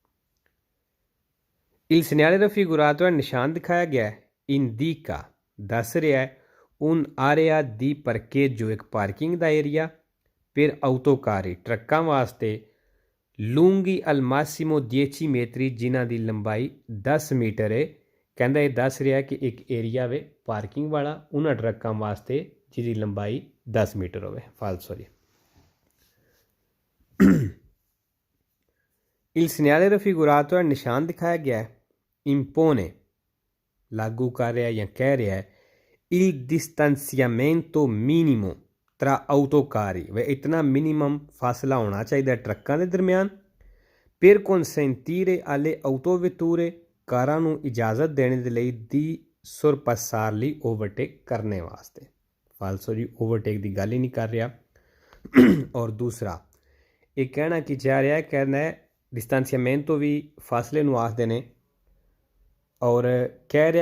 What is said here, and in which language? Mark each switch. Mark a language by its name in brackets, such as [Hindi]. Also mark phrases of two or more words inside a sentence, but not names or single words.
[Italian] il segnale raffigurato [Punjabi] ਨਿਸ਼ਾਨ ਦਿਖਾਇਆ ਗਿਆ indica ਦੱਸ ਰਿਹਾ ਹੈ [Italian] un area di parcheggio [Punjabi] ਇੱਕ ਪਾਰਕਿੰਗ ਦਾ ਏਰੀਆ [Italian] per autocarri [Punjabi] ਟਰੱਕਾਂ ਵਾਸਤੇ [Italian] lunghi al massimo 10 metri [Punjabi] ਜਿਨ੍ਹਾਂ ਦੀ ਲੰਬਾਈ 10 ਮੀਟਰ ਹੈ ਕਹਿੰਦਾ ਇਹ ਦੱਸ ਰਿਹਾ ਕਿ ਇੱਕ ਏਰੀਆ ਵੇ ਪਾਰਕਿੰਗ ਵਾਲਾ ਉਹਨਾਂ ਟਰੱਕਾਂ ਵਾਸਤੇ ਜਿਹਦੀ ਲੰਬਾਈ 10 ਮੀਟਰ ਹੋਵੇ falso ਜੀ [Italian] il segnale raffigurato [Punjabi] ਨਿਸ਼ਾਨ ਦਿਖਾਇਆ ਗਿਆ impone ਲਾਗੂ ਕਰ ਰਿਹਾ ਜਾਂ ਕਹਿ ਰਿਹਾ ਹੈ [Italian] il distanziamento minimo tra autocarri [Punjabi] ਵੇ ਇਤਨਾ ਮਿਨੀਮਮ ਫਾਸਲਾ ਹੋਣਾ ਚਾਹੀਦਾ ਟਰੱਕਾਂ ਦੇ ਦਰਮਿਆਨ [Italian] per consentire alle autovetture [Punjabi] ਕਾਰਾਂ ਨੂੰ ਇਜਾਜ਼ਤ ਦੇਣ ਦੇ ਲਈ [Italian] di sorpassare [Punjabi] ਲਈ ਓਵਰਟੇਕ ਕਰਨੇ ਵਾਸਤੇ falso ਜੀ ਓਵਰਟੇਕ ਦੀ ਗੱਲ ਹੀ ਨਹੀਂ ਕਰ ਰਿਹਾ ਔਰ ਦੂਸਰਾ ਇਹ ਕਹਿਣਾ ਕੀ ਚਾਹ ਰਿਹਾ ਕਹਿੰਦਾ ਡਿਸਟੈਂਸੀਅਮੈਂਟੋ ਵੀ ਫਾਸਲੇ ਨੂੰ ਆਖਦੇ ਨੇ ਔਰ ਕਹਿ ਰਿਹਾ